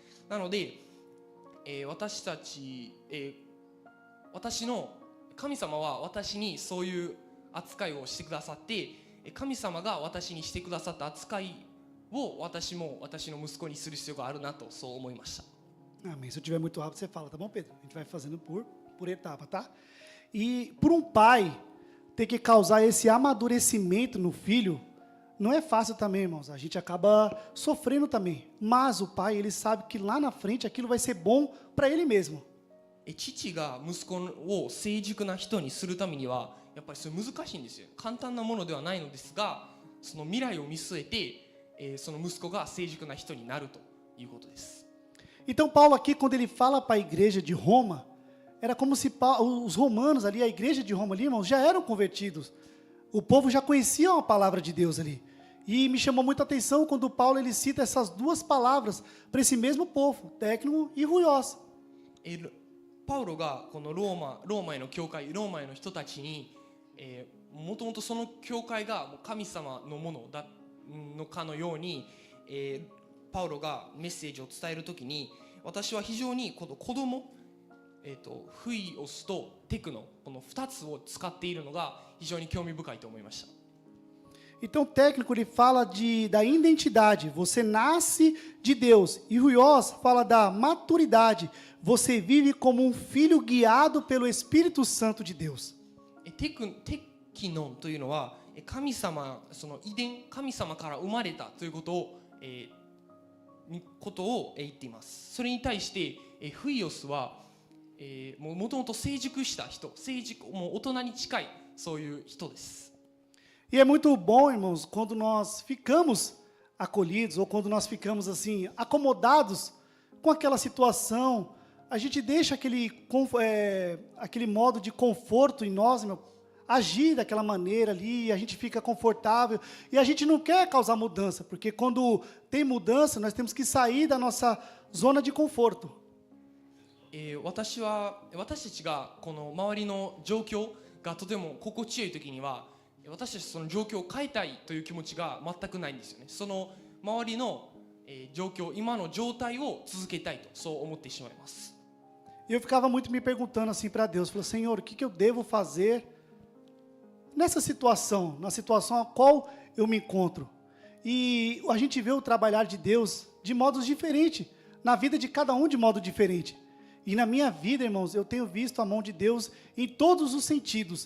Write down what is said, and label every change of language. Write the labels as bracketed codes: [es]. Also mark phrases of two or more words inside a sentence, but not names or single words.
[ja] なので、私たち、私の神様は私にそういう扱いをしてくださって、 神様が私にしてくださった扱いを私も私の息子にする必要があるなとそう思いました。 [pt] Amém. Se eu tiver muito rápido, você fala, tá bom, Pedro? A gente vai fazendo por etapa, tá? E por um pai ter que causar esse amadurecimento no filho, não é fácil também, irmãos. A gente acaba sofrendo também. Mas o pai, ele sabe que lá na frente aquilo vai ser bom para ele mesmo. [ja] 父が息子を成熟な人にするためにはやっぱりそれ難しいんですよ。簡単なものではないのですが、その未来を見据えて、その息子が成熟な人になるということです。 [pt] Então Paulo aqui, quando ele fala para a igreja de Roma, era como se os romanos ali, a igreja de Roma ali, irmãos, já eram convertidos. O povo já conhecia a palavra de Deus ali. E me chamou muita atenção quando Paulo ele cita essas duas palavras para esse mesmo povo, técnico e ruios. [ja] パウロがこのローマへの教会、ローマへの人たちに、もともとその教会が神様のものだのかのように、パウロがメッセージを伝えるときに、私は非常にこの子供、フイオスとテクノ、この2つを使っているのが非常に興味深いと思いました。 [pt] Então, o técnico ele fala da identidade, você nasce de Deus. E Ruios fala da maturidade, você vive como um filho guiado pelo Espírito Santo de Deus. [ja] テキノンというのは神様、その遺伝、神様から生まれたということを言っています。それに対してフイオスはもともと成熟した人、もう大人に近いそういう人です。 [pt] E é muito bom, irmãos, quando nós ficamos acolhidos ou quando nós ficamos assim acomodados com aquela situação, a gente deixa aquele modo de conforto em nós, meu, agir daquela maneira ali, a gente fica confortável e a gente não quer causar mudança, porque quando tem mudança, nós temos que sair da nossa zona de conforto. [ja] 私たちがこの周りの状況がとても心地よい時には私たちその状況を変えたいという気持ちが全くないんですよね。その周りの状況、今の状態を続けたいとそう思ってしまいます。 [pt] Eu ficava muito me perguntando assim para Deus, falei, Senhor, o que eu devo fazer nessa situação, na situação a qual eu me encontro? E a gente vê o trabalhar de Deus de modos diferentes, na vida de cada um de modo diferente. E na minha vida, irmãos, eu tenho visto a mão de Deus em todos os sentidos.